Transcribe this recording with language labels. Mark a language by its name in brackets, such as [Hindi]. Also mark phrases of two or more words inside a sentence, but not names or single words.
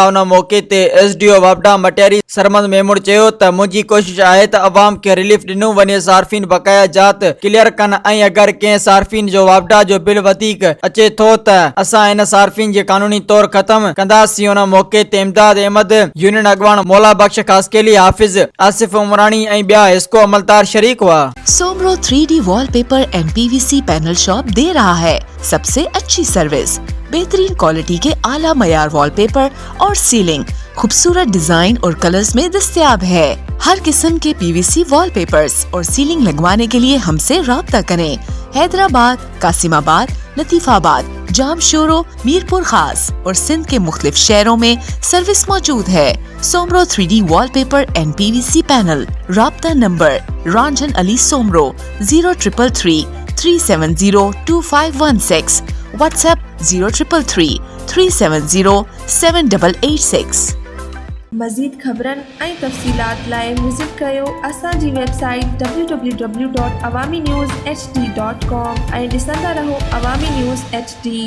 [Sindhi] उन मौके ते एसडीओ वावडा मटियारी सरमद मेमून चयो त मुंहिंजी कोशिश आहे त अवाम खे रिलीफ ॾिनो वञे, सार्फिन बकाया जात क्लियर कनि ऐं अगरि कंहिं सार्फिन जो वावडा जो बिल वधीक अचे थो त असां इन सार्फिन जे कानूनी तौर ख़त्म कंदासीं। उन मौके ते इमदाद अहमद यूनियन अगवान मौला बख्श खासकेली हाफिज आसिफ उमरानी ऐं ॿिया एस्को अमलदार शरीक हुआ। [Urdu] سومرو 3D وال پیپر اینڈ پی وی سی پینل شاپ دے رہا ہے سب سے اچھی سروس، بہترین کوالٹی کے اعلیٰ معیار وال پیپر اور سیلنگ خوبصورت ڈیزائن اور کلرز میں دستیاب ہے. ہر قسم کے پی وی سی وال پیپرز اور سیلنگ لگوانے کے لیے ہم سے رابطہ کریں. حیدرآباد، قاسم آباد، لطیف آباد، جامشورو، میرپور خاص اور سندھ کے مختلف شہروں میں سروس موجود ہے. सोमरो 3D वॉलपेपर एंड पीवीसी पैनल। رابطہ نمبر رنجن علی سومرو 0333 370 2516، واٹس ایپ 0333 370 7886. [Sindhi] मज़ीद ख़बरन ऐं तफ़सीलात लाइ विज़िट कयो असांजी वेबसाइट www.awamiNewsHD.com ऐं ॾिसंदा रहो अवामी न्यूज़ HD।